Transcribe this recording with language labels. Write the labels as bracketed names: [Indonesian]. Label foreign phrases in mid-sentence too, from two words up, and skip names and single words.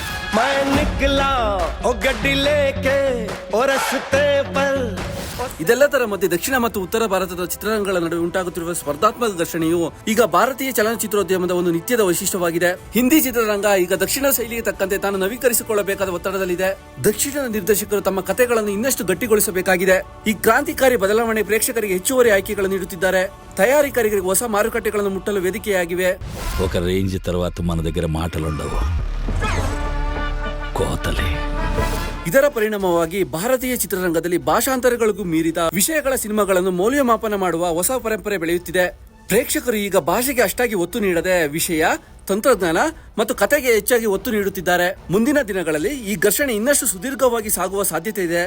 [Kannada] ಇದೆಲ್ಲದರ ಮಧ್ಯೆ ದಕ್ಷಿಣ ಮತ್ತು ಉತ್ತರ ಭಾರತದ ಚಿತ್ರರಂಗಗಳ ನಡುವೆ ಉಂಟಾಗುತ್ತಿರುವ ಸ್ಪರ್ಧಾತ್ಮಕ ಘರ್ಷಣೆಯು ಈಗ ಭಾರತೀಯ ಚಲನಚಿತ್ರೋದ್ಯಮದ ಒಂದು ನಿತ್ಯದ ವೈಶಿಷ್ಟ್ಯವಾಗಿದೆ. ಹಿಂದಿ ಚಿತ್ರರಂಗ ಈಗ ದಕ್ಷಿಣ ಶೈಲಿಗೆ ತಕ್ಕಂತೆ ತಾನು ನವೀಕರಿಸಿಕೊಳ್ಳಬೇಕಾದ ಒತ್ತಡದಲ್ಲಿದೆ. ದಕ್ಷಿಣದ ನಿರ್ದೇಶಕರು ತಮ್ಮ ಕಥೆಗಳನ್ನು ಇನ್ನಷ್ಟು ಗಟ್ಟಿಗೊಳಿಸಬೇಕಾಗಿದೆ. ಈ ಕ್ರಾಂತಿಕಾರಿ ಬದಲಾವಣೆ ಪ್ರೇಕ್ಷಕರಿಗೆ ಹೆಚ್ಚುವರಿ ಆಯ್ಕೆಗಳನ್ನು ನೀಡುತ್ತಿದ್ದಾರೆ. తయారీకరికి ಹೊಸ ಮಾರುಕಟ್ಟೆಗಳನ್ನು ಮುಟ್ಟಲು ವೇದಿಕೆಯಾಗಿವೆ. [Telugu] ఒక రేంజ్ తర్వాత మన దగ్గర మాటలుండవు. కోతలే. [Kannada] ಇದರ ಪರಿಣಾಮವಾಗಿ ಭಾರತೀಯ ಚಿತ್ರರಂಗದಲ್ಲಿ ಭಾಷಾಂತರಗಳಿಗೂ ಮೀರಿದ ವಿಷಯಗಳ ಸಿನಿಮಾಗಳನ್ನು ಮೌಲ್ಯಮಾಪನ ಮಾಡುವ ಹೊಸ ಪರಂಪರೆ ಬೆಳೆಯುತ್ತಿದೆ. ಪ್ರೇಕ್ಷಕರು ಈಗ ಭಾಷೆಗೆ ಅಷ್ಟಾಗಿ ಒತ್ತು ನೀಡದೆ ವಿಷಯ, ತಂತ್ರಜ್ಞಾನ ಮತ್ತು ಕತೆಗೆ ಹೆಚ್ಚಾಗಿ ಒತ್ತು ನೀಡುತ್ತಿದ್ದಾರೆ. ಮುಂದಿನ ದಿನಗಳಲ್ಲಿ ಈ ಘರ್ಷಣೆ ಇನ್ನಷ್ಟು ಸುದೀರ್ಘವಾಗಿ ಸಾಗುವ ಸಾಧ್ಯತೆ ಇದೆ.